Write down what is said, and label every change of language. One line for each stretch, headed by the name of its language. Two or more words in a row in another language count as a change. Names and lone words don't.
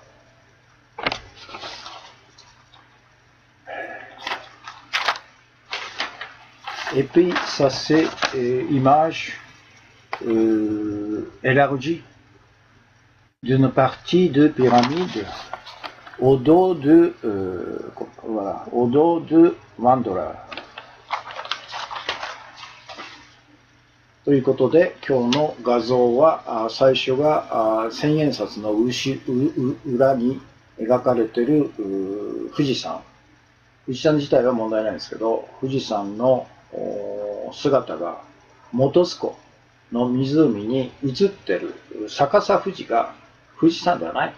French: Et puis ça c'est image élargie d'une partie de pyramide au dos de voilà, au dos de $1。
Japanese: ということで、今日の画像は、最初が千円札の裏に描かれている富士山。富士山自体は問題ないんですけど、富士山の姿が本栖湖の湖に映っている逆さ富士が富士山ではないと。